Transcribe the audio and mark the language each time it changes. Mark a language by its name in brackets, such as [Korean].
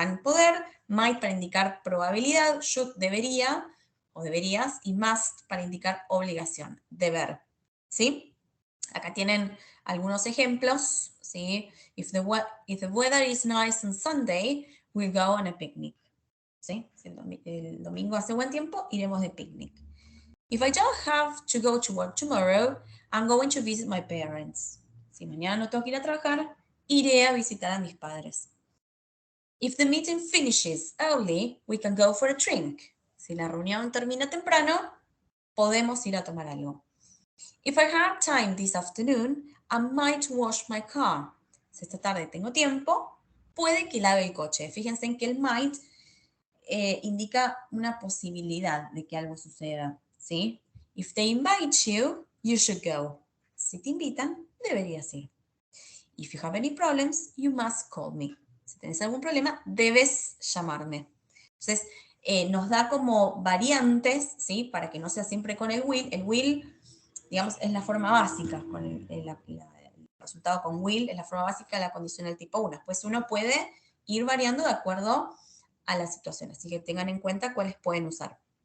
[Spanish] Can, poder, might para indicar probabilidad, should, debería o deberías, y must para indicar obligación, deber, ¿sí? Acá tienen algunos ejemplos, ¿sí? [English] If the weather is nice on Sunday, we'll go on a picnic, [Spanish] ¿sí? Si el domingo hace buen tiempo, iremos de picnic. [English] If I don't have to go to work tomorrow, I'm going to visit my parents. [Spanish] Si mañana no tengo que ir a trabajar, iré a visitar a mis padres. [English] If the meeting finishes early, we can go for a drink. [Spanish] Si la reunión termina temprano, podemos ir a tomar algo. [English] If I have time this afternoon, I might wash my car. [Spanish] Si esta tarde tengo tiempo, puede que lave el coche. Fíjense en que el might indica una posibilidad de que algo suceda, ¿sí? [English] If they invite you, you should go. [Spanish] Si te invitan, deberías ir. [English] If you have any problems, you must call me. [Spanish] Si tenés algún problema, debes llamarme. Entonces, nos da como variantes, ¿sí? Para que no sea siempre con el will. El will, digamos, es la forma básica, con el resultado con will, es la forma básica de la condicional tipo 1. Después uno puede ir variando de acuerdo a la situación, así que tengan en cuenta cuáles pueden usar.